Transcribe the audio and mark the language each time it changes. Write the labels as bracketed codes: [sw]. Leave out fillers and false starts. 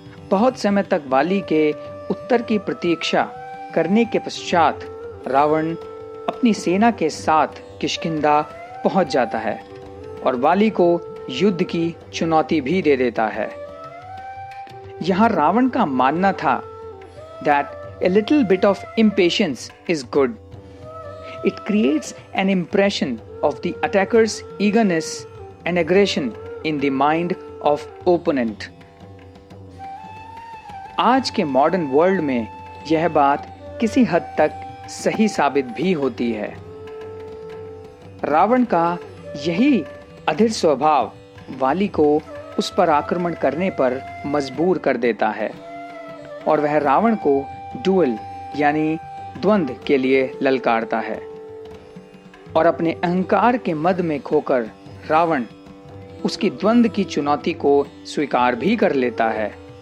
[hi] बहुत समय तक वाली के उत्तर की प्रतीक्षा करने के पश्चात रावण अपनी सेना के साथ किष्किंधा पहुंच जाता है और वाली को युद्ध की चुनौती भी दे देता है। यहां रावण का मानना था [en] that a little bit of impatience is good. It creates an impression of the attacker's eagerness and aggression in the mind of opponent. [hi] आज के मॉडर्न वर्ल्ड में यह बात किसी हद तक सही साबित भी होती है। रावण का यही अधीर स्वभाव वाली को उस पर आक्रमण करने पर मजबूर कर देता है और वह रावण को डुअल यानी द्वंद्व के लिए ललकारता है और अपने अहंकार के मद में खोकर रावण उसकी द्वंद्व की चुनौती को स्वीकार भी कर लेता है।